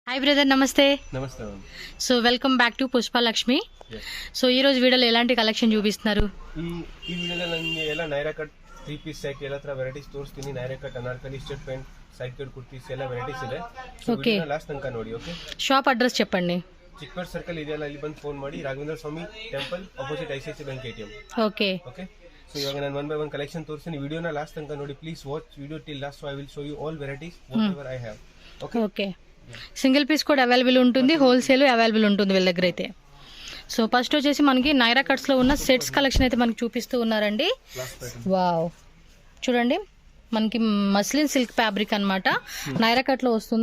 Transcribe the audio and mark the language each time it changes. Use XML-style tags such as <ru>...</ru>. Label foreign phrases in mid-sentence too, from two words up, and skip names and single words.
<te>హాయ్ బ్రదర్, నమస్తే. నమస్తే.</te> <en>So welcome back to పుష్పలక్ష్మి.</en> <te>సో ఈ రోజు వీడియోలో ఎలాంటి కలెక్షన్ చూపిస్తున్నారు?</te> <kn>ಈ ವಿಡಿಯೋದಲ್ಲಿ ನನಗೆ ಎಲ್ಲ ನೈರಾ ಕಟ್</kn> <en>3 piece set</en> <kn>ಎಲ್ಲ ತರ ವೆರೈಟೀಸ್ ತೋರಿಸ್ತೀನಿ. ನೈರಾ ಕಟ್, ಅನಾರ್ಕಲಿ,</kn> <en>step pant, side cut kurtis</en> <kn>ಎಲ್ಲ ವೆರೈಟೀಸ್ ಇದೆ. ಸೊ ವಿಡಿಯೋನ ಲಾಸ್ಟ್ ತನಕ ನೋಡಿ. ಓಕೆ,</kn> <te>షాప్ అడ్రస్ చెప్పండి.</te> <kn>ಚಿಕ್ಕಪೇಟೆ ಸರ್ಕಲ್ ಇದೆಯಲ್ಲ, ಇಲ್ಲಿ ಬಂದು ಫೋನ್ ಮಾಡಿ.</kn> <en>ರಾಘವೇಂದ್ರ ಸ್ವಾಮಿ temple opposite ಐಸಿಐಸಿ bank ATM.</en> <te>ఓకే</te> <kn>ಓಕೆ, ಸೊ ಇವಾಗ ನಾನು</kn> <en>one by one collection</en> <kn>ತೋರಿಸ್ತೀನಿ. ವಿಡಿಯೋನ ಲಾಸ್ಟ್ ತನಕ ನೋಡಿ.</kn> <en>please watch video till last. So I will show you all varieties whatever I have.</en> <te>ఓకే ఓకే</te> <en>single piece</en> <te>కూడా అవైలబుల్ ఉంటుంది, హోల్సేల్ అవైలబుల్ ఉంటుంది వీళ్ళ దగ్గర అయితే. సో ఫస్ట్ వచ్చేసి మనకి నైరా కట్స్లో ఉన్న</te> <en>sets collection</en> <te>అయితే మనకి చూపిస్తూ ఉన్నారండి. వావ్, చూడండి మనకి</te> <en>muslin silk fabric</en> <te>అనమాట, నైరా కట్లో వస్తుంది.</te>